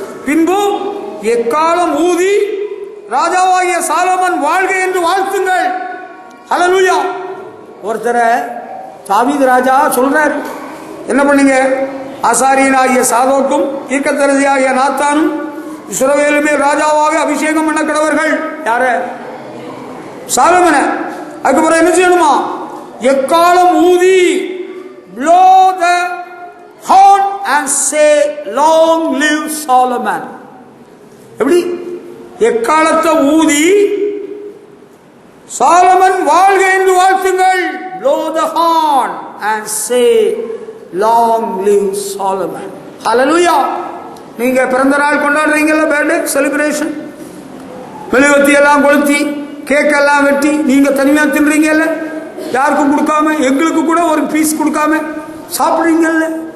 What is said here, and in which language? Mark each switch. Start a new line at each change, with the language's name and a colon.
Tamil: பின்பு எக்காலம் ஊதி ராஜாவாகிய சாலமன் வாழ்க என்று வாழ்த்துங்கள். ஹல்லேலூயா. ஒருத்தரை தாவீது ராஜா சொல்றாரு, என்ன பண்ணீங்க? ஆசாரியனாகிய சாதோக்கும் தீர்க்கதரிசியாகிய நாத்தானும் இஸ்ரவேல் மேல் ராஜாவாக அபிஷேகம் பண்ண கடவர்கள். யார? சாலமன. அதுக்கப்புறம் என்ன செய்யணுமா? எக்காலம் ஊதி
English: blow the horn and say long live Solomon.
Tamil: எப்படி? எக்காலத்தை ஊதி சாலமன் வாழ்க என்று வாழ்த்துங்கள்.
English: blow the horn and say long live Solomon. Hallelujah.
Tamil: நீங்க பிறந்த நாள் கொண்டாடுறீங்கல்ல, பர்த்டே செலிப்ரேஷன், மெழுகுவர்த்தி எல்லாம் கொளுத்தி கேக் எல்லாம் வெட்டி நீங்க தனியா தின்றீங்கல்ல, யாருக்கும் கொடுக்காம, எங்களுக்கு கூட ஒரு பீஸ் கொடுக்காம சாப்பிடுறீங்கல்ல.